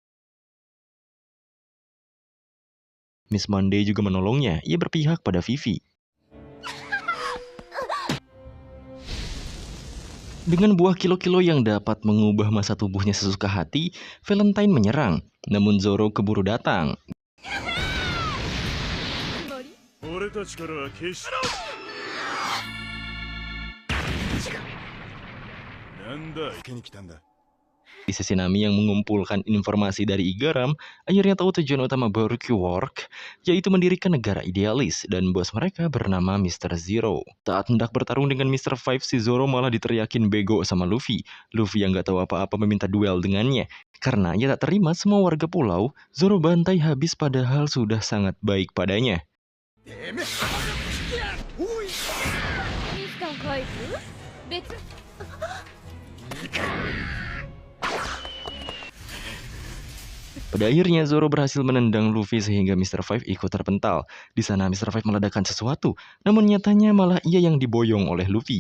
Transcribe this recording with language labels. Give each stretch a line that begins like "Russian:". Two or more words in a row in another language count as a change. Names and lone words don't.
Indonesian: Miss Monday juga menolongnya, ia berpihak pada Vivi. Dengan buah kilo-kilo yang dapat mengubah masa tubuhnya sesuka hati, Valentine menyerang. Namun Zoro keburu datang.
Japanese: 俺たちからは決してなんだ生けに来たんだ
Indonesian: Di sisi Nami yang mengumpulkan informasi dari Igaram, akhirnya tahu tujuan utama Baruch Work, yaitu mendirikan negara idealis, dan bos mereka bernama Mr. Zero. Saat hendak bertarung dengan Mr. Five, si Zoro malah diteriakin bego sama Luffy. Luffy yang gak tahu apa-apa meminta duel dengannya. Karena ia tak terima semua warga pulau, Zoro bantai habis padahal sudah sangat baik padanya.
Japanese: てめえおいミスターファイブ別
Indonesian: Pada akhirnya Zoro berhasil menendang Luffy sehingga Mr. Five ikut terpental. Di sana Mr. Five meledakkan sesuatu, namun nyatanya malah ia yang diboyong oleh Luffy.